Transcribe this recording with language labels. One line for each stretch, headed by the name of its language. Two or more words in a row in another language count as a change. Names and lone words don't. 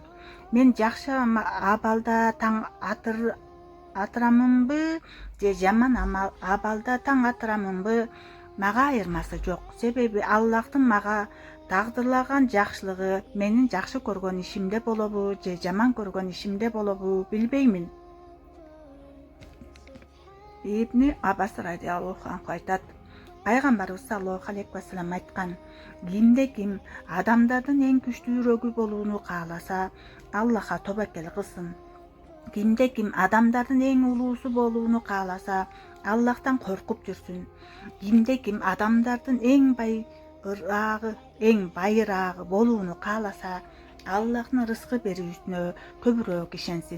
Kyrgyz: Мен жакшы абалда таң атырамынбы же жаман абалда таң атырамынбы, мага айырмасы жок. Себеби Аллахтын мага тагдырлаган жакшылыгы менин жакшы көргөн ишимде болобу же жаман көргөн ишимде болобу билбеймин. Ибн Аббас
Arabic: رضي الله عنه
Kyrgyz: айтат: Пайгамбарыбыз
Arabic: صلى الله عليه وسلم
Kyrgyz: айткан: кимде-ким адамдардын эң күчтүүрөгү болууну кааласа, Аллахка тобокел кылсын. Кимде-ким адамдардын эң улуусу болууну кааласа, Аллахтан коркуп жүрсүн. Кимде-ким адамдардын эң байыраагы болууну кааласа, Аллахтын рызкы берүүсүнө көбүрөөк ишенсин.